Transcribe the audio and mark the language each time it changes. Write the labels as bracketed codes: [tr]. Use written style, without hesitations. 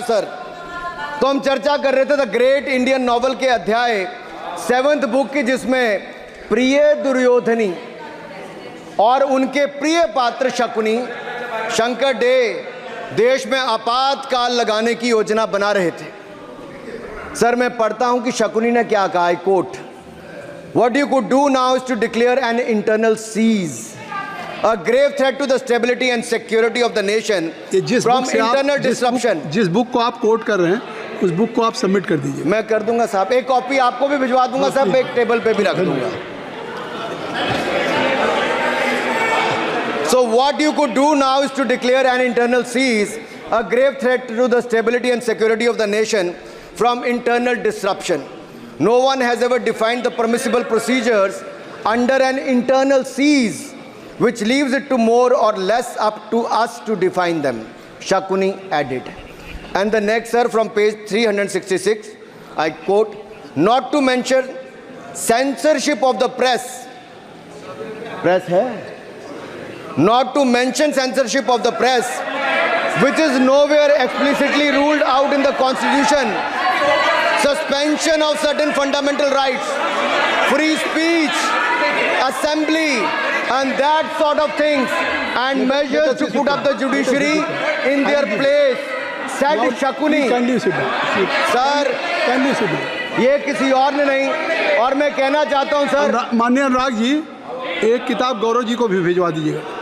[hi] Sir तो हम चर्चा कर रहे थे द ग्रेट इंडियन नॉवल के अध्याय 7th बुक की, जिसमें प्रिय दुर्योधनी और उनके प्रिय पात्र शकुनी शंकर डे देश में आपातकाल लगाने की योजना बना रहे थे। सर मैं पढ़ता हूं कि शकुनी ने क्या कहा। [en] I quote, What you could do now is to declare an internal seize, a grave threat to the stability and security of the nation from internal disruption. [hi] जिस बुक को आप कोट कर रहे हैं, उस बुक को आप सबमिट कर दीजिए। मैं कर दूंगा साहब, एक कॉपी आपको भी भिजवा दूंगा साहब, एक टेबल पे भी रख दूंगा। [en] So what you could do now is to declare an internal seize, a grave threat to the stability and security of the nation from internal disruption. No one has ever defined the permissible procedures under an internal seize, which leaves it to more or less up to us to define them, Shakuni added. And the next, sir, from page 366, I quote, not to mention censorship of the press. Press hai? Not to mention censorship of the press which is nowhere explicitly ruled out in the constitution, suspension of certain fundamental rights, free speech, assembly, and that sort of things, and measures to put up the judiciary in their place, said Shakuni. Kindly sit down. [hi] Sir [en] Kindly sit down. [hi] ये किसी और ने नहीं, और मैं कहना चाहता हूं सर, माननीय अनुराग जी, एक किताब गौरव जी को भी भिजवा दीजिएगा।